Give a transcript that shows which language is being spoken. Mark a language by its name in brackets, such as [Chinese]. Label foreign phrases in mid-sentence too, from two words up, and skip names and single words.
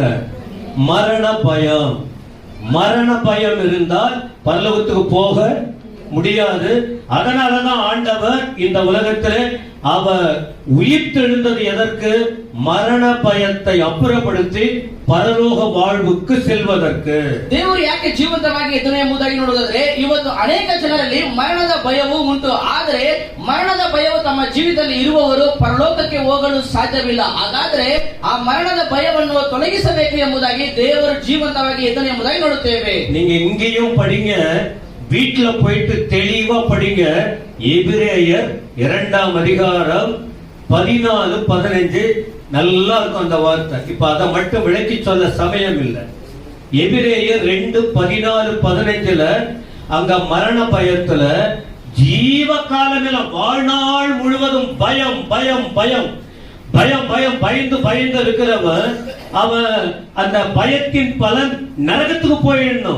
[Tamil] மரண பயம், மரண பயம் இருந்தால் பரலோகத்துக்கு போக முடியாது. அதனாலதான் ஆண்டவர் இந்த உலகத்திலே அவர் உயிர்த்தெழுந்தது எதற்கு? மரண பயத்தை அப்புறப்படுத்தி ಪರಲೋಕ வாழ்வுக்கு செல்வதற்கு. [Kannada] ದೇವರು ಯಾಕೆ ಜೀವಂತವಾಗಿ ಎದ್ದನು ಎಂಬುದಾಗಿ ನೋಡುವುದಾದರೆ, ಇವತ್ತು ಅನೇಕ ಜನರಲ್ಲಿ ಮರಣದ ಭಯವು ಉಂಟು. ಆದರೆ ಮರಣದ ಭಯವು ತಮ್ಮ ಜೀವಿತದಲ್ಲಿ ಇರುವವರು ಪರಲೋಕಕ್ಕೆ ಹೋಗಲು ಸಾಧ್ಯವಿಲ್ಲ. ಹಾಗಾದ್ರೆ ಆ ಮರಣದ ಭಯವನ್ನು ತೊಲಗಿಸಬೇಕು ಎಂಬುದಾಗಿ ದೇವರು ಜೀವಂತವಾಗಿ ಎದ್ದನು ಎಂಬುದಾಗಿ ನೋಡುತ್ತೇವೆ. [Tamil] நீங்க இங்கேயும் படிங்க, வீட்டுல போயிட்டு தெளிவா படிங்க. எபிரேயர் 2ஆம் அதிகாரம் 14-15 நல்லா இருக்கும் அந்த வார்த்தை. இப்ப அதை மட்டும் விளக்கி சொல்ல சமயம் இல்லை. எபிரேயர் 2:14-15 அங்க மரண பயத்துல ஜீவ காலமில வாழ்நாள் முழுவதும் பயம் பயம் பயம் பயம் பயம் பயந்து பயந்து இருக்கிறவன் அவன் அந்த பயத்தின் பலன் நரகத்துக்கு போயிடணும்.